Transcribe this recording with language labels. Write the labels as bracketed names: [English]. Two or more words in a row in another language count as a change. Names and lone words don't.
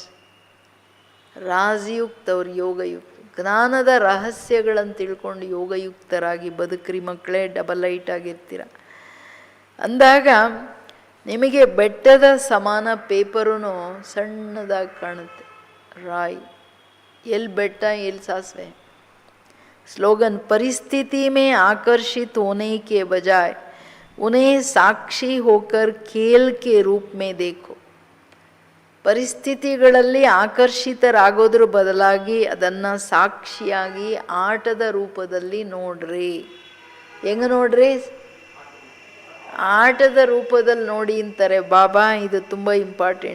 [Kannada] ರಾಜಯುಕ್ತ ಅವ್ರು ಯೋಗಯುಕ್ತ ಜ್ಞಾನದ ರಹಸ್ಯಗಳನ್ನು ತಿಳ್ಕೊಂಡು ಯೋಗಯುಕ್ತರಾಗಿ ಬದುಕ್ರಿ ಮಕ್ಕಳೇ, [English] ಡಬಲ್ ಲೈಟ್ [Kannada] ಆಗಿರ್ತೀರ ಅಂದಾಗ ನಿಮಗೆ ಬೆಟ್ಟದ ಸಮಾನ ಪೇಪರೂ ಸಣ್ಣದಾಗಿ ಕಾಣುತ್ತೆ. ರಾಯ್ ಎಲ್ಲಿ ಬೆಟ್ಟ ಎಲ್ಲಿ ಸಾಸಿವೆ. [Hindi] स्लोगन परिस्थिति में आकर्षित होने के बजाय उन्हें साक्षी होकर खेल के रूप में देखो. [Kannada] ಪರಿಸ್ಥಿತಿಗಳಲ್ಲಿ ಆಕರ್ಷಿತರಾಗೋದ್ರ ಬದಲಾಗಿ ಅದನ್ನು ಸಾಕ್ಷಿಯಾಗಿ ಆಟದ ರೂಪದಲ್ಲಿ ನೋಡ್ರಿ. ಹೆಂಗೆ ನೋಡ್ರಿ? ಆಟದ ರೂಪದಲ್ಲಿ ನೋಡಿ ಅಂತಾರೆ ಬಾಬಾ. ಇದು ತುಂಬ ಇಂಪಾರ್ಟೆಂಟ್.